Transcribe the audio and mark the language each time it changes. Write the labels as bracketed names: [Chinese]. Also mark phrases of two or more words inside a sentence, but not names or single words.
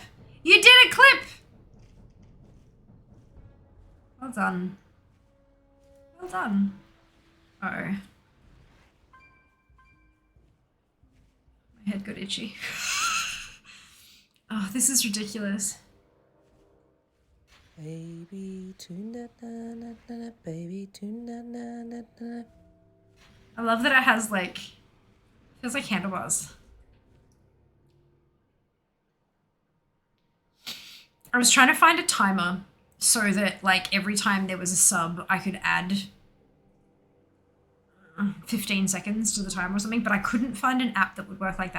[English] You did a clip! Well done. Well done. Uh-oh. My head got itchy. Oh, this is ridiculous. Baby tuna na na na na, baby tuna na na na. I love that it has like, feels like handlebars. I was trying to find a timer so that like every time there was a sub, I could add 15 seconds to the timer or something, but I couldn't find an app that would work like that.